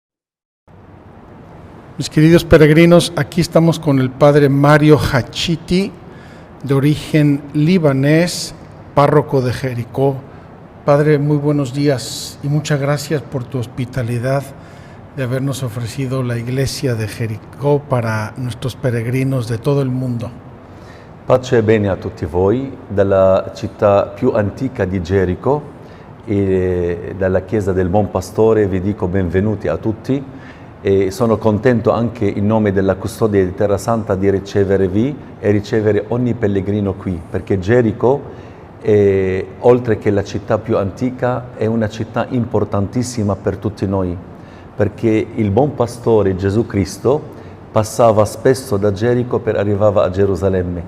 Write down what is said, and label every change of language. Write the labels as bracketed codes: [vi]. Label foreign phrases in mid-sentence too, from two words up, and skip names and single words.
[es] Mis queridos peregrinos, aquí estamos con el Padre Mario Hachiti, de origen libanés, párroco de Jericó. Padre, muy buenos días y muchas gracias por tu hospitalidad de habernos ofrecido la iglesia de Jericó para nuestros peregrinos de todo [it] il mondo. Pace e bene a tutti voi, dalla città più antica di Gerico e dalla chiesa del Buon Pastore vi dico benvenuti a tutti e sono contento anche in nome della custodia di Terra Santa di ricevervi e ricevere ogni pellegrino qui, perché Gerico oltre che la città più antica è una città importantissima per tutti noi, perché il buon pastore Gesù Cristo passava spesso da Gerico per arrivare a Gerusalemme.